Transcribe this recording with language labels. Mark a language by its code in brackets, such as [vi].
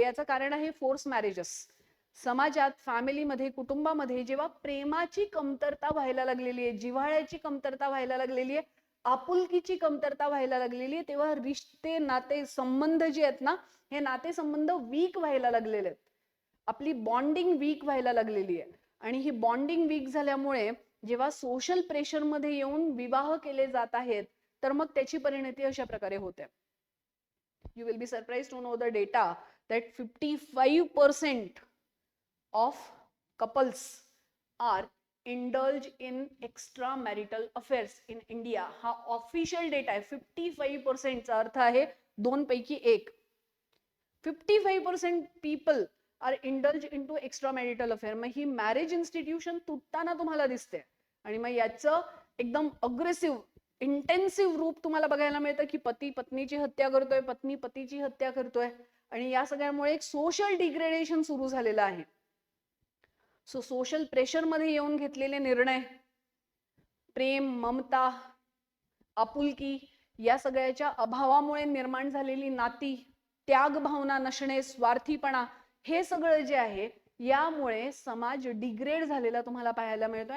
[mr] याचं कारण आहे फोर्स मॅरेजेस. समाजात, फॅमिलीमध्ये, कुटुंबामध्ये जेव्हा प्रेमाची कमतरता व्हायला लागलेली आहे, जिव्हाळ्याची कमतरता व्हायला लागलेली आहे, आपुलकीची कमतरता व्हायला लागलेली आहे, तेव्हा रिश्ते, नाते संबंध जे आहेत ना, हे नाते संबंध वीक व्हायला लागलेले आहेत. आपली बॉन्डिंग वीक व्हायला लागलेली आहे. आणि ही बॉन्डिंग वीक झाल्यामुळे जेव्हा सोशल प्रेशर मध्ये येऊन विवाह केले जात आहेत, तर मग त्याची परिणती अशा प्रकारे होते. [en] You will be surprised to know the data that 55% of couples are indulge in extramarital affairs in India. [mr] हा ऑफिशियल डेटा आहे. 55% चा अर्थ आहे 2 पैकी 1. [en] 55% people are indulge into extramarital affair. [mr] मग ही मॅरेज इन्स्टिट्यूशन तुटताना तुम्हाला दिसते. आणि मग याचं एकदम अग्रेसिव्ह, इंटेन्सिव्ह रूप तुम्हाला बघायला मिळतं की पती पत्नीची हत्या करतोय, पत्नी पतीची हत्या करतोय. आणि या सगळ्यामुळे एक सोशल डिग्रेडेशन सुरू झालेलं आहे. सो सोशल प्रेशर मध्ये येऊन घेतलेले निर्णय, प्रेम, ममता, आपुलकी या सगळ्याच्या अभावामुळे निर्माण झालेली नाती, त्याग भावना नसणे, स्वार्थीपणा, हे सगळं जे आहे यामुळे समाज डिग्रेड झालेला तुम्हाला पाहायला मिळतोय.